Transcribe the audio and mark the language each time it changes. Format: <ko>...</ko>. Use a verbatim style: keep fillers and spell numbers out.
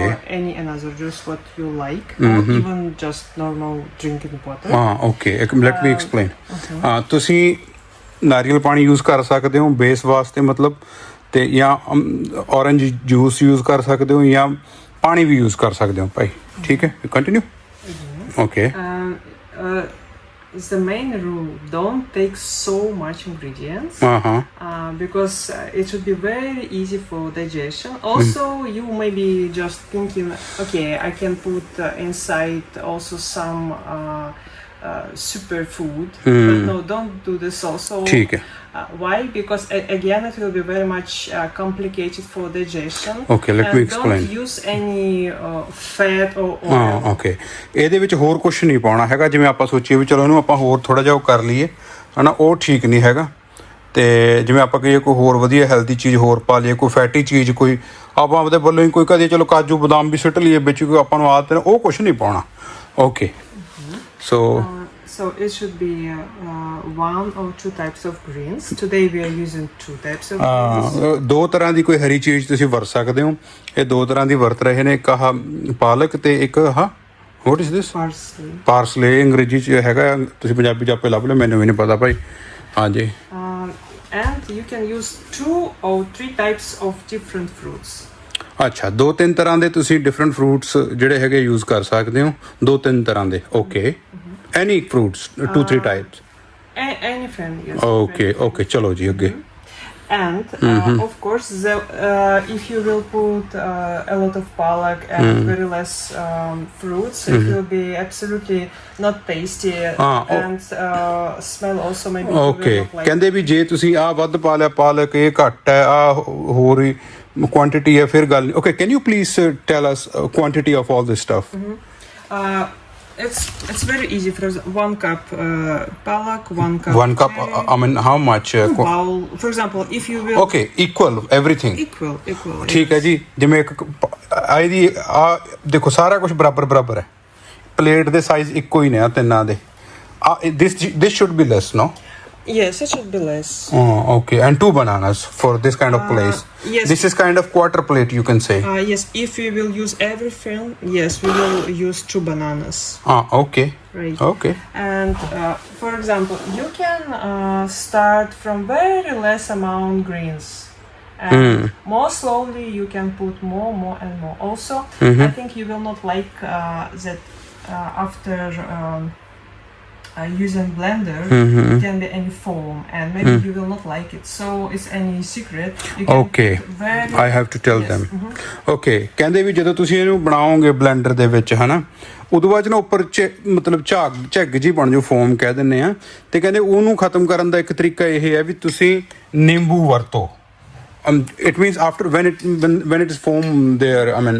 <en>or any another juice what you like, or even just normal drinking water. ਹਾਂ okay ਇੱਕ let me explain.</en> <pa>ਹਾਂ, ਤੁਸੀਂ ਨਾਰੀਅਲ ਪਾਣੀ ਯੂਜ਼ ਕਰ ਸਕਦੇ ਹੋ ਬੇਸ ਵਾਸਤੇ, ਮਤਲਬ, ਤੇ ਜਾਂ ਔਰੰਜ ਜੂਸ ਯੂਜ਼ ਕਰ ਸਕਦੇ ਹੋ, ਜਾਂ ਪਾਣੀ ਵੀ ਯੂਜ਼ ਕਰ ਸਕਦੇ ਹੋ ਭਾਈ, ਠੀਕ ਹੈ।</pa> <en>Continue. Okay Um, uh, the main rule: don't take so much ingredients.</en> <pa>ਹਾਂ ਹਾਂ</pa> <en>Uh, because uh, it should be very easy for digestion. Also, you may be just thinking, okay, I can put uh, inside also some uh, uh, superfood, but no, don't do this also.</en> <pa>ਠੀਕ ਹੈ।</pa> <en>Uh, why? Because a- again, it will be very much uh, complicated for digestion. Okay, let and me explain. Don't use any uh, fat or oil.</en> <pa>ਹਾਂ okay ਇਹਦੇ ਵਿੱਚ ਹੋਰ ਕੁਝ ਨਹੀਂ ਪਾਉਣਾ ਹੈਗਾ, ਜਿਵੇਂ ਆਪਾਂ ਸੋਚੀਏ ਵੀ ਚਲੋ ਇਹਨੂੰ ਆਪਾਂ ਹੋਰ ਥੋੜ੍ਹਾ ਜਿਹਾ ਉਹ ਕਰ ਲਈਏ, ਹਨਾ, ਉਹ ਠੀਕ ਨਹੀਂ ਹੈਗਾ। ਤੇ ਜਿਵੇਂ ਆਪਾਂ ਕਹੀਏ ਕੋਈ ਹੋਰ ਵਧੀਆ ਹੈਲਦੀ ਚੀਜ਼ ਹੋਰ ਪਾ ਲਈਏ, ਕੋਈ ਫੈਟੀ ਚੀਜ਼, ਕੋਈ ਆਪਾਂ ਆਪਦੇ ਵੱਲੋਂ ਹੀ ਕੋਈ ਕਹਦੇ ਚਲੋ ਕਾਜੂ ਬਦਾਮ ਵੀ ਸਿੱਟ ਲਈਏ ਵਿੱਚ, ਕੋਈ ਆਪਾਂ ਨੂੰ ਆਦਤ ਹੈ, ਉਹ ਕੁਝ ਨਹੀਂ ਪਾਉਣਾ।</pa> <en>Okay so Uh, so it should be uh, uh, one or two types of greens. Today we are using two types of greens.</en> <pa>Ah, ਦੋ ਤਰ੍ਹਾਂ ਦੀ ਕੋਈ ਹਰੀ ਚੀਜ਼ ਤੁਸੀਂ ਵਰਤ ਸਕਦੇ ਹੋ। ਇਹ ਦੋ ਤਰ੍ਹਾਂ ਦੀ ਵਰਤ ਰਹੇ ਨੇ, ਇੱਕ ਆਹ ਪਾਲਕ ਤੇ ਇੱਕ ਆਹ</pa> <en>What is this Parsley.</en> <pa>Parsley, ਅੰਗਰੇਜ਼ੀ ਚ ਹੈਗਾ, ਤੁਸੀਂ ਪੰਜਾਬੀ ਚ ਆਪੇ ਲੱਭ ਲਓ, ਮੈਨੂੰ ਵੀ ਨਹੀਂ ਪਤਾ ਭਾਈ। ਹਾਂਜੀ</pa> <en>Um, and you can use two or three types of different fruits.</en> <pa>ਅੱਛਾ, ਦੋ ਤਿੰਨ ਤਰ੍ਹਾਂ ਦੇ ਤੁਸੀਂ ਡਿਫਰੈਂਟ ਫਰੂਟਸ ਜਿਹੜੇ ਹੈਗੇ ਯੂਜ਼ ਕਰ ਸਕਦੇ ਹੋ, ਦੋ ਤਿੰਨ ਤਰ੍ਹਾਂ ਦੇ।</pa> <en>Okay any fruits two three types. A- anything, yes.</en> <pa>Okay okay ਚਲੋ ਜੀ ਅੱਗੇ।</pa> <en>And uh, of course, the, uh, if you will put uh, a lot of palak and very less um, fruits, it will be absolutely not tasty Ah, oh. and uh, smell also maybe. it will okay not like-</en> <pa>ਕਹਿੰਦੇ ਵੀ ਜੇ ਤੁਸੀਂ ਆਹ ਵੱਧ ਪਾ ਲਿਆ ਪਾਲਕ, ਇਹ ਘੱਟ ਹੈ, ਆ ਹੋਰ ਹੀ ਕੁਆਂਟੀਟੀ ਹੈ, ਫਿਰ ਗੱਲ।</pa> <en>Okay can you please tell us quantity of all this stuff? Uh, It's it's very easy. For exa- one cup uh, palak, one cup. One cup, chai, uh, I mean, how much? Uh, two qu- bowl. For example, if you will okay, equal, everything. equal equal.</en> <pa>ਠੀਕ ਹੈ</pa> <en>yes.</en> <pa>ਜੀ, ਜਿਵੇਂ ਇੱਕ ਕ- ਆ ਇਹਦੀ ਆ ਦੇਖੋ ਸਾਰਾ ਕੁਝ ਬਰਾਬਰ ਬਰਾਬਰ ਹੈ, ਪਲੇਟ ਦੇ ਸਾਈਜ਼ ਇੱਕੋ ਹੀ ਨੇ ਆ ਤਿੰਨਾਂ ਦੇ, ਆ</pa> <en>This this should be less no Yes, it should be less. okay, and two bananas for this kind of place. yes. This is kind of quarter plate, you can say. Uh, yes, if we will use everything, yes, we will use two bananas. Ah, okay, Right. okay. And uh, for example, you can uh, start from very less amount greens, and more slowly you can put more, more, and more. Also, I think you will not like uh, that uh, after um, uh, using blender can be any foam, and maybe you will not like it. So it's any secret. You can Okay. put very I have to tell Yes, them.</en> <pa>Okay, ਕਹਿੰਦੇ ਵੀ ਜਦੋਂ ਤੁਸੀਂ ਇਹਨੂੰ ਬਣਾਓਗੇ blender ਦੇ ਵਿੱਚ ਹਨਾ, ਉਦੋਂ ਬਾਅਦ 'ਚ ਨਾ ਉੱਪਰ ਚ ਮਤਲਬ ਝਾਗ ਝੱਗ ਜੀ ਬਣ ਜਾਓ, ਫੋਮ ਕਹਿ ਦਿੰਦੇ ਆ, ਤੇ ਕਹਿੰਦੇ ਉਹਨੂੰ ਖਤਮ ਕਰਨ ਦਾ ਇੱਕ ਤਰੀਕਾ ਇਹ ਹੈ ਵੀ ਤੁਸੀਂ ਨਿੰਬੂ ਵਰਤੋ।</pa> <en>it means after when it when it is foam there I mean</en>